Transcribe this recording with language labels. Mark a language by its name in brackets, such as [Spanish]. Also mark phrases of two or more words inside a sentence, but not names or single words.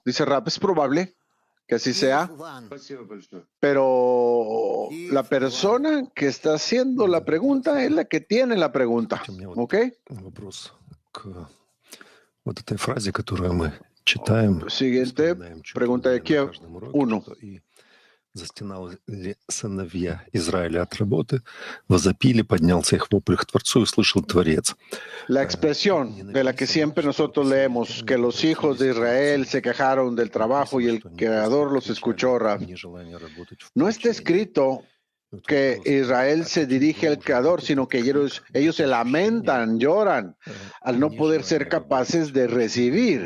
[Spanish] Dice Rap, es probable que así sea, pero la persona que está haciendo la pregunta es la que tiene la pregunta, ¿ok? Siguiente pregunta de Kiev 1. [Russian] Застенал ли сыновья Израиля от работы, возопили, поднялся их вопль к Творцу и услышал Творец. [Spanish] La expresión de la que siempre nosotros leemos, que los hijos de Israel se quejaron del trabajo y el Creador los escuchó, Rab. No está escrito que Israel se dirige al Creador, sino que ellos se lamentan, lloran al no poder ser capaces de recibir.